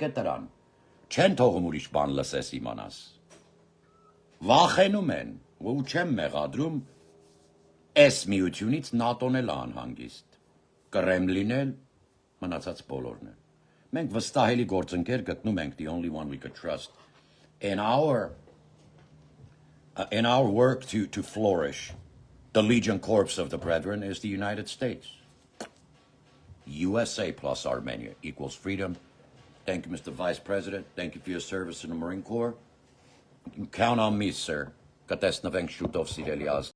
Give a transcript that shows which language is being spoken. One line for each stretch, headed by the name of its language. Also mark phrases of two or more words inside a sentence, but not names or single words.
Armenian: է տրան, չեն թողում ուրիշ բան լսես իմանաս, վախենում են, ու չեմ մեղադրում, այս միությունից ՆԱՏՕ-ն էլ անհանգիստ, Կրեմլին էլ, մնացած բոլորն են։ Մենք վստահելի գործընկեր գտնում ենք,
English: the only one we could trust in our work to flourish. The Legion Corps of the Brethren is the United States. USA plus Armenia equals freedom. Thank you, Mr. Vice President. Thank you for your service in the Marine Corps. You can count on me, sir.
Armenian: Կտեսնվենք շուտով, սիրելի ազգ։